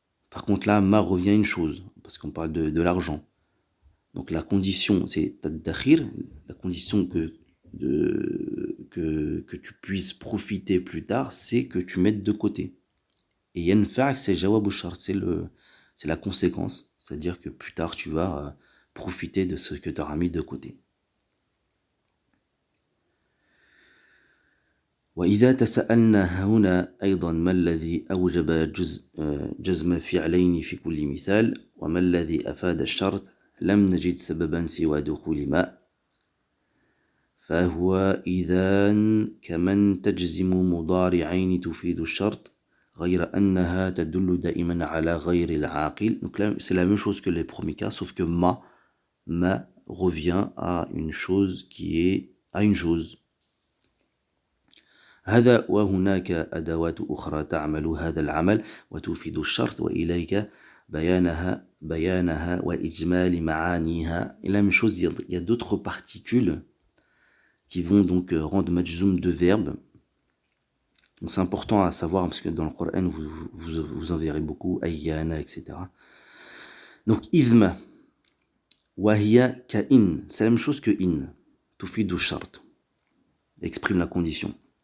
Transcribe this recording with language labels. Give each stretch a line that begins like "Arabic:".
French: Par contre là, ma revient à une chose, parce qu'on parle de l'argent. Donc la condition, c'est tadakhir, la condition que tu puisses profiter plus tard, c'est que tu mettes de côté. Et yanfa'ak, c'est jawab shart, c'est la conséquence, c'est-à-dire que plus tard tu vas profiter de ce que tu auras mis de côté.
Arabic: وإذا تساءلنا هنا أيضا ما الذي أوجب جزم فعلين في كل مثال وما الذي أفاد الشرط لم نجد سببا سوى دخول ما فهو إذا كمن تجزم مضارعين تفيد الشرط غير أنها تدل دائما على غير العاقل.
French: Donc là, c'est la même chose que les premiers cas, sauf que ma revient à une chose à une chose.
Arabic: هذا وهناك أدوات أخرى تعمل هذا العمل وتفيد الشرط وإليك بيانها وإجمال معانيها.
French: Et la même chose, il y a d'autres particules qui vont donc rendre majzoum de verbes. Donc c'est important à savoir parce que dans le Coran vous en verrez beaucoup, ayyana, etc. Donc idma,
Arabic: wahiya ka in,
French: c'est la même chose que in,
Arabic: tufidu shart,
French: exprime la condition.